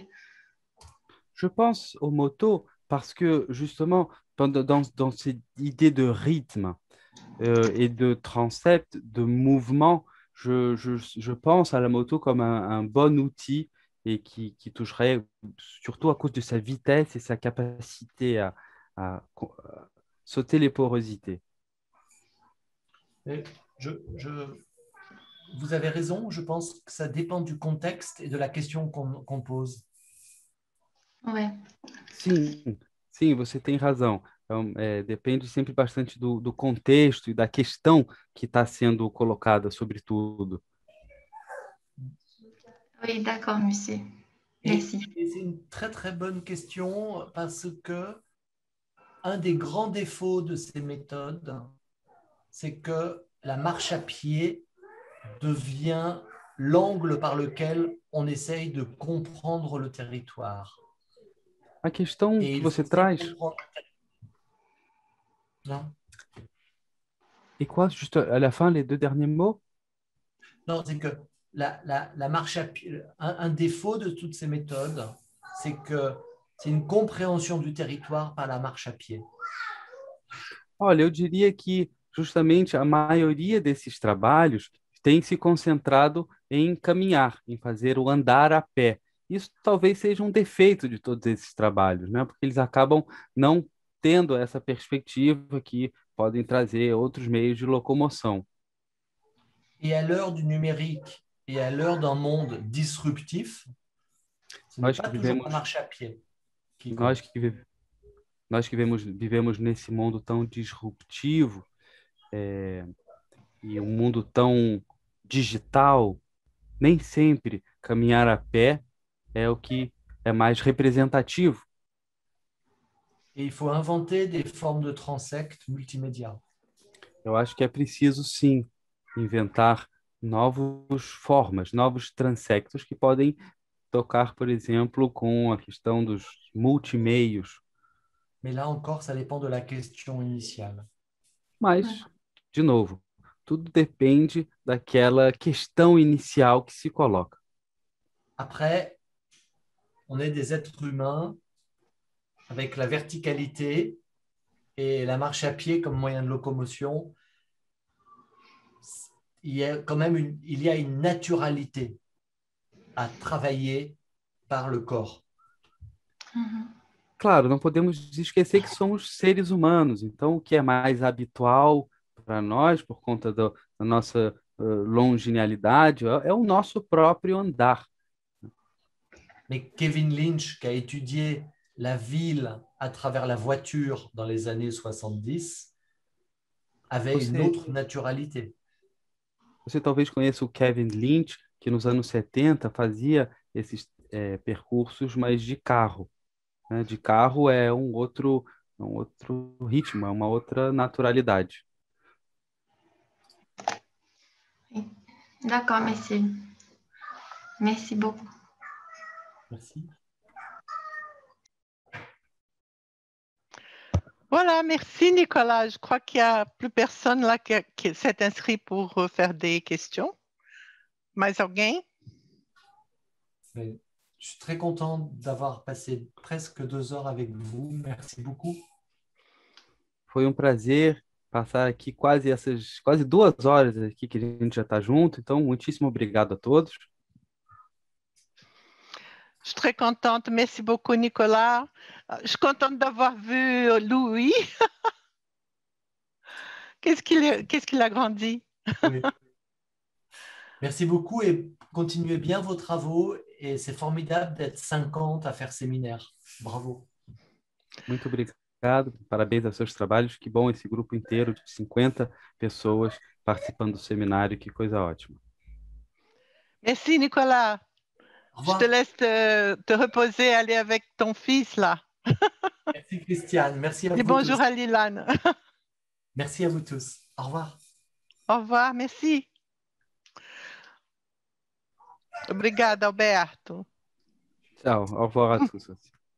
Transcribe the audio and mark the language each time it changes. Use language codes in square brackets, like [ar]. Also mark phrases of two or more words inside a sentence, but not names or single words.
[fr] Je pense aux motos parce que justement, dans cette idée de rythme et de transept, de mouvement, je pense à la moto comme un bon outil et qui toucherait surtout à cause de sa vitesse et sa capacité à sauter les porosités. Et vous avez raison, je pense que ça dépend du contexte et de la question qu'on pose. Ouais. [pt] Sim, você tem razão. Então, depende sempre bastante do contexto e da questão que está sendo colocada, sobretudo. [fr] Oui, d'accord, monsieur. Merci. Et c'est une très très bonne question parce que un des grands défauts de ces méthodes, c'est que la marche à pied devient l'angle par lequel on essaye de comprendre le territoire. [pt] A questão que você traz... [fr] Non. Et quoi, juste à la fin, les deux derniers mots? Non, c'est que la marche à pied, un défaut de toutes ces méthodes, c'est que c'est une compréhension du territoire par la marche à pied. [pt] Olha, eu diria que justamente a maioria desses trabalhos tem se concentrado em caminhar, em fazer o andar a pé. Isso talvez seja um defeito de todos esses trabalhos, né? Porque eles acabam não tendo essa perspectiva que podem trazer outros meios de locomoção. [fr] Et à l'heure du numérique et à l'heure d'un monde disruptif, ce n'est pas toujours la marche à pied qui compte. [pt] Nós que vivemos nesse mundo tão disruptivo e um mundo tão digital, nem sempre caminhar a pé é o que é mais representativo. [fr] Et il faut inventer des formes de transect multimédia. [pt] Eu acho que é preciso, sim, inventar novas formas, novos transectos que podem tocar, por exemplo, com a questão dos multimeios. [fr] Mais là encore, ça dépend de la question initiale. [pt] Mas, de novo, tudo depende daquela questão inicial que se coloca. [fr] Après, on est des êtres humains avec la verticalité et la marche à pied comme moyen de locomotion. Il y a quand même une naturalité à travailler par le corps. [pt] Claro, não podemos esquecer que somos seres humanos, então o que é mais habitual para nós, por conta da nossa longenialidade, é o nosso próprio andar. [fr] Mais Kevin Lynch, qui a étudié la ville à travers la voiture dans les années 70, avait une autre naturalité. [pt] Você talvez conheça o Kevin Lynch, que nos anos 70 fazia esses percursos, mas de carro. Né? De carro é um outro ritmo, é uma outra naturalidade. [fr] D'accord, merci. Merci beaucoup. Merci. Voilà, merci Nicolas. Je crois qu'il n'y a plus personne là qui s'est inscrit pour faire des questions. [pt] Mais alguém? [fr] Je suis très content d'avoir passé presque 2 heures avec vous. Merci beaucoup. [pt] Foi um prazer passar aqui quase 2 horas aqui que a gente já está junto. Então, muitíssimo obrigado a todos. [fr] Je suis très contente. Merci beaucoup, Nicolas. Je suis contente d'avoir vu Louis. Qu'est-ce qu'il a grandi. Oui. Merci beaucoup et continuez bien vos travaux. Et c'est formidable d'être 50 à faire séminaire. Bravo. [pt] Muito obrigado. Parabéns aos seus trabalhos. Que bom esse grupo inteiro de 50 pessoas participando do seminário. Que coisa ótima. [fr] Merci, Nicolas. Je te laisse te reposer, aller avec ton fils, là. Merci, Christiane. Merci à vous bonjour tous. à Lilan. Merci à vous tous. Au revoir. Au revoir, merci. [pt] Obrigada, Alberto. Tchau. [fr] Au revoir à tous.